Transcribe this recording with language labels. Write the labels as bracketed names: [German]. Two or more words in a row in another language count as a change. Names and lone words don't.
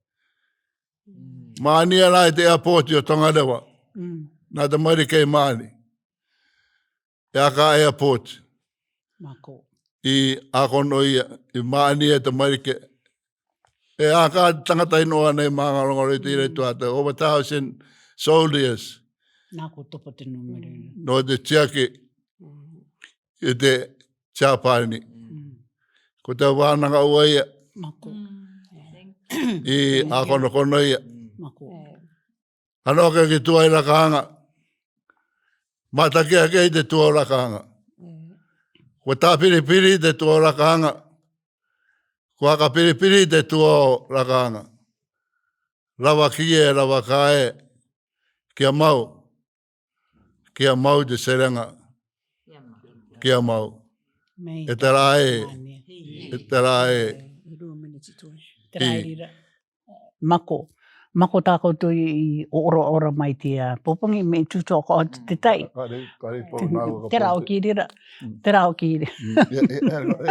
[Rarotongan] Mānia rai te airport o Tongareva. Nā te marike i Māni. E aka airport. I akono ia, i Māni e te marike. E aka tangata inoa nei Māngarongoro i te ire tuata. [English] Over 1,000 soldiers. [Rarotongan] Nāko topo te numere. No te tiaki i te Japani. Ko te wānanga ua ia. Mako. I akono ia. Mako. Ano ke ki tua i rakanga. Matakia ke i te tua o rakanga. Ko tā piripiri te tua o rakanga. Ko aka piripiri te tua o rakanga. Rawa kie, rawa kae. Kia mau. Kia mau te serenga. Kia mau. E te rae. E te rae. Te rae rira. Mako. Mako tāko tu i ora mai te popongi me tuto ko te tai. Te rao ki rira. Te rao ki rira.